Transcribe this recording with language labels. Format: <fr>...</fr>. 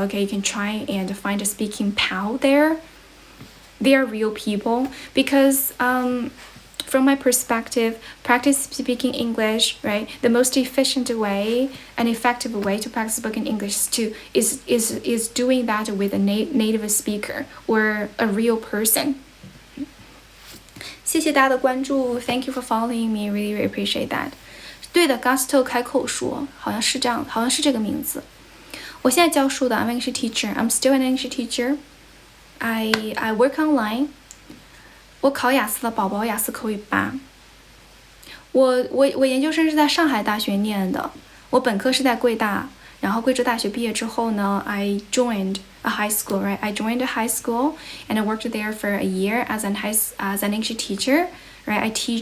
<en>Okay, you can try and find a speaking pal there. They are real people because from my perspective, practice speaking English, right? The most efficient way and effective way to practice spoken English is doing that with a native speaker or a real person.</en> <zh>谢谢大家的关注</zh> <en>，Thank you for following me. Really appreciate that.</en> <zh>对的 ，Gusto 开口说，好像是这样，好像是这个名字。我现在教书的</zh> <en>，I'm an English teacher. I'm still an English teacher. I work online.</en> <zh>我考雅思了，宝宝雅思口语8。我研究生是在上海大学念的，我本科是在贵大，然后贵州大学毕业之后呢 ，</zh> <en>I joined a high school, right? I joined a high school and I worked there for a year as an English teacher, right?</en>